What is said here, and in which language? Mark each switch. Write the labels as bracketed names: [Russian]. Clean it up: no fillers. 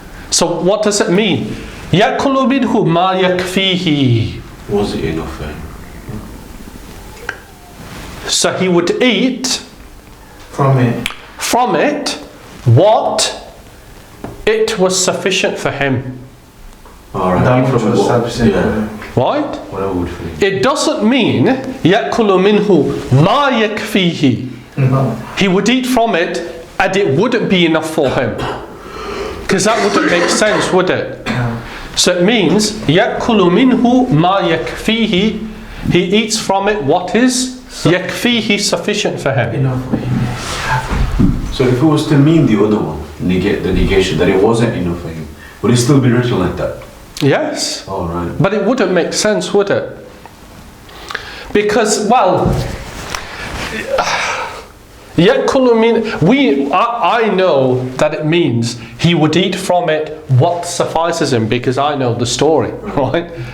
[English] So what does it mean? [Arabic] يأكل منه ما يكفيه. [English] Was it enough for him? So he would eat From it. from it what it was sufficient for him. Alright. That Eat which from was what? sufficient for Yeah. him. Right? Whatever would for him. It doesn't mean [Arabic] يأكل منه ما يكفيه. [English] No. He would eat from it and it wouldn't be enough for him. Because that wouldn't make sense, would it? No. So it means [Arabic] يأكل منه ما يكفيه. [English] He eats from it what is [Arabic] يكفيه, [English] sufficient for him. Enough for him. So if it was to mean the other one, negate the negation, that it wasn't enough for him, would it still be written like that? Yes. Alright. But it wouldn't make sense, would it? Because, well, [Arabic] يأكل من, [English] I know that it means he would eat from it what suffices him, because I know the story, right?